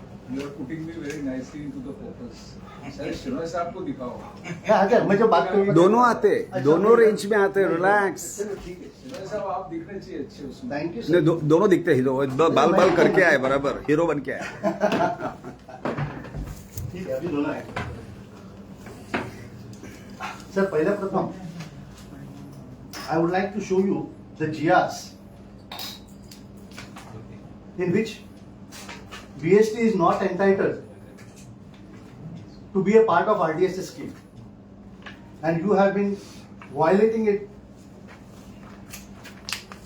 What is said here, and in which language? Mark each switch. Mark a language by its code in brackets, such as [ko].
[en] You are putting me very nicely into the focus. [hi] Sir शिरोय साहब को दिखाओ. हे आता मैं जो बात करूँ दोनों आते दोनों रेंज में आते रिलैक्स चलो ठीक है. शिरोय साहब आप दिखने चाहिए अच्छे उसमें. [en] thank you [hi] नहीं दोनों दिखते हीरो बाल बाल करके आए बराबर हीरो बन के आए ठीक है अभी दोनों है सर पहला प्रथम [en] I would like to show you the GRs in which BST is not entitled to be a part of RDSS scheme and you have been violating it